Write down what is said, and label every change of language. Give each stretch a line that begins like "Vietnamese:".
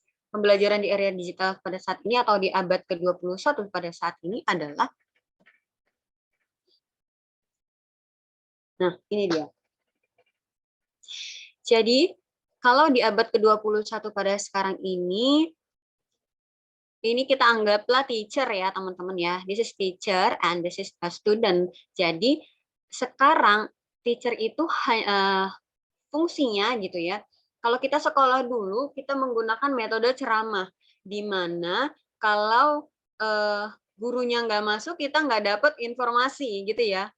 Indonesian: Pembelajaran di area digital pada saat ini atau di abad ke-21 pada saat ini adalah, nah ini dia. Jadi, kalau di abad ke-21 pada sekarang ini kita anggaplah teacher ya teman-teman ya.
English: This is teacher and this is a student.
Indonesian: Jadi, sekarang teacher itu fungsinya gitu ya. Kalau kita sekolah dulu, kita menggunakan metode ceramah, di mana kalau gurunya nggak masuk, kita nggak dapat informasi gitu ya.